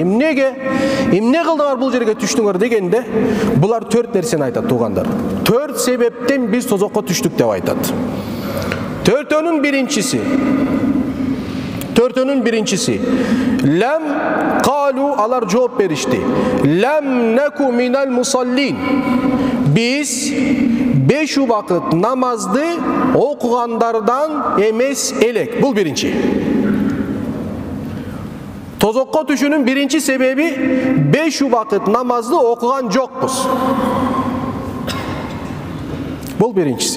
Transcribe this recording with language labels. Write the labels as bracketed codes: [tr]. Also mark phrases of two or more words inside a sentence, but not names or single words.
[ky] Эмне кылдыңар бул жерге түштүңөр дегенде, булар 4 нерсени айтат, туугандар. 4 себептен биз тозокко түштүк деп айтат. 4-өнүн биринчиси. Төртөнүн биринчиси. [ar] لم قالوا, [ky] алар жооп беришти. [ar] لم نك من المصلين. [ky] Biz 5 убакыт намазды окугандардан эмес элек. Бул биринчи. Тозокко түшүүнүн биринчи себеби 5 убакыт намазды окуган жокпуз. Бул биринчиси.